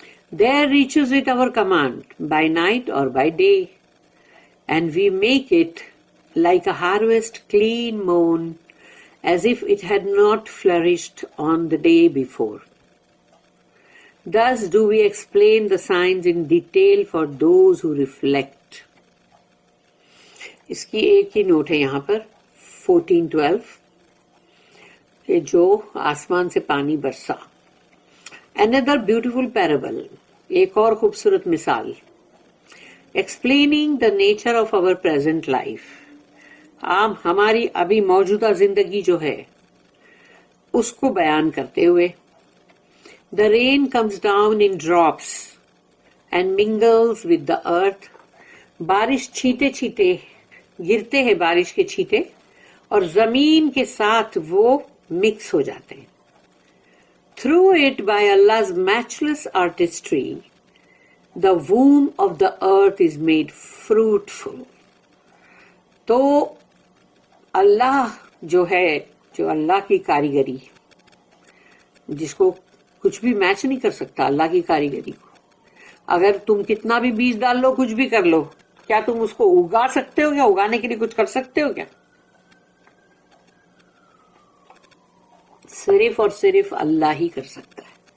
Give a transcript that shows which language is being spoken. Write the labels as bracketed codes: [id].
[en] There reaches it our command by night or by day, and we make it like a harvest clean mown, as if it had not flourished on the day before. Thus do we explain the signs in detail for those who reflect. [ur] اس کی ایک ہی note ہے یہاں پر 1412 کہ جو آسمان سے پانی برسا. [en] Another beautiful parable, [ur] ایک اور خوبصورت مثال, [en] explaining the nature of our present life. [ur] ہماری ابھی موجودہ زندگی جو ہے اس کو بیان کرتے ہوئے. [en] The rain comes down in drops and mingles with the earth. [ur] بارش چھینٹے چھینٹے گرتے ہیں, بارش کے چھینٹے, اور زمین کے ساتھ وہ مکس ہو جاتے ہیں. [en] Through it by Allah's matchless artistry, the womb of the earth is made fruitful. [ur] تو اللہ جو ہے, جو اللہ کی کاریگری, جس کو کچھ بھی میچ نہیں کر سکتا اللہ کی کاریگری کو. اگر تم کتنا بھی بیج ڈال لو, کچھ بھی کر لو, کیا تم اس کو اگا سکتے ہو؟ کیا اگانے کے لیے کچھ کر سکتے ہو؟ کیا صرف اور صرف اللہ ہی کر سکتا ہے.